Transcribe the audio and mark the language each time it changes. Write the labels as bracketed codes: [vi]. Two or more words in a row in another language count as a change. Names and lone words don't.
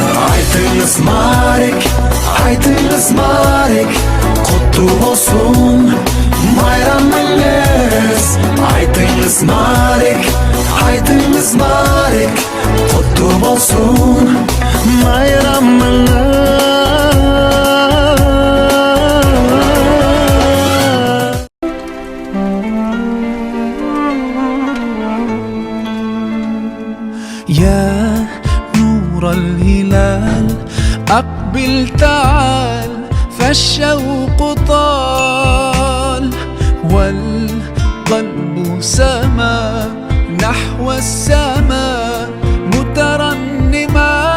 [ky] Айтыңыз Марек, куттуу болсун майрам элес. Айтыңыз Марек, куттуу болсун майрам [ar] يا نور الهلال أقبل تعال، فالشوق طال والقلب سما نحو السماء مترنما.